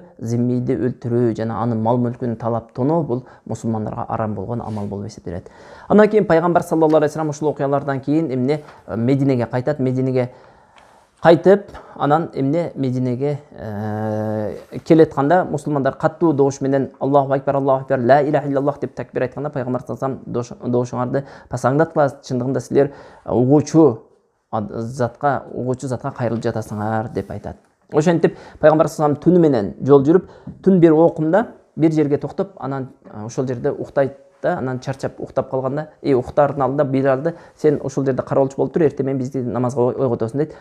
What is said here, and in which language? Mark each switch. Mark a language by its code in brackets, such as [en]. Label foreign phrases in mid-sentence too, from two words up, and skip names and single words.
[ky] Зиммиди өлтүрүү жана анын мал мүлкүн талап тоноо бул мусулмандарга арам болгон амал болуп эсептелет. Андан кийин пайгамбар [ar] صلى الله عليه وسلم [ky] ушул окуялардан кийин эмне Мединеге кайтат. Мединеге кайтып, анан эмне Мединеге келетканда мусулмандар каттуу добуш менен [ar] الله أكبر، لا إله إلا الله [ky] деп такбир айтканда пайгамбар [ar] صلى الله عليه وسلم [ky] добушуңарды пасаңдаткыла, чындыгында силер угуучу затка кайрылып жатасыңар деп айтат. Ошентип пайгамбар [ar] صلى الله عليه وسلم [ky] түнү менен жол жүрүп, түн бир окумда бир жерге токтоп, анан ошол жерде уктайт да, анан чарчап уктап калганда, уктаардын алдында Билалды сен ошол жерде кароолчу болуп тур, эртең менен бизди намазга ойготосуң дейт.